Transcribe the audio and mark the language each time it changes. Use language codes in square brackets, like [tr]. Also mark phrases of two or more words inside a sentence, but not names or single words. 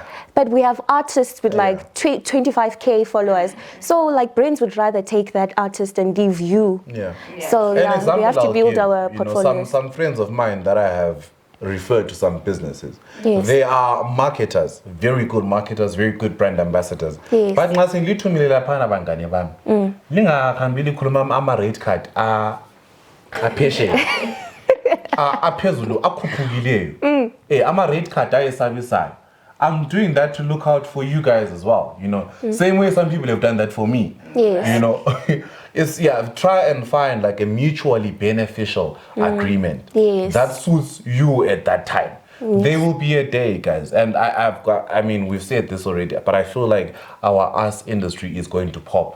[en] But we have artists with like 25k followers. So like brands would rather take that artist and leave you. Yeah. So An yeah, we example have to I'll build give, our you know, portfolios. some friends of mine that I have referred to some businesses. Yes. They are marketers, very good marketers, very good brand ambassadors. Yes. [nd] But ngathi ngilithumelele phana bangane bami. Lingahambi likhuluma ama-rate card aphesheya. Aphezulu akhuphukileyo. Ama-rate card ayesabisayo. [en] I'm doing that to look out for you guys as well, you know. Same way some people have done that for me. Yes. You know, it's try and find like a mutually beneficial agreement that suits you at that time. There will be a day, guys, and I mean, we've said this already, but I feel like our arts industry is going to pop.